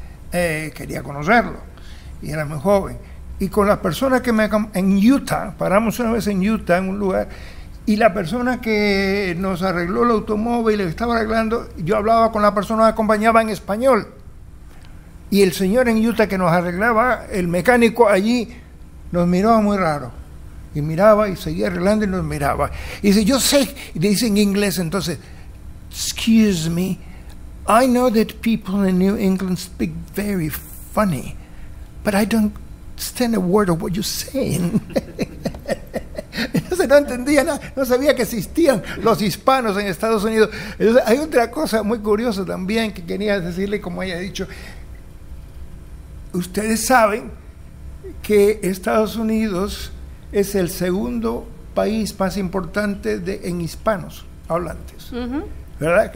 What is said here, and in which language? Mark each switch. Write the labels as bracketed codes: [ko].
[es] Quería conocerlo y era muy joven. Y con las personas en Utah, paramos una vez en Utah, en un lugar, y la persona que nos arregló el automóvil, le estaba arreglando, yo hablaba con la persona que acompañaba en español. Y el señor en Utah que nos arreglaba, el mecánico allí, nos miraba muy raro. Y miraba y seguía arreglando y nos miraba. Y dice, yo sé, y dice en inglés entonces, [en] excuse me, I know that people in New England speak very funny, but I don't understand a word of what you're saying. [es] Entonces no entendía nada, no sabía que existían los hispanos en Estados Unidos. Entonces, hay otra cosa muy curiosa también que quería decirle, como ella ha dicho. Ustedes saben que Estados Unidos es el segundo país más importante en hispanos hablantes. Uh-huh. ¿Verdad?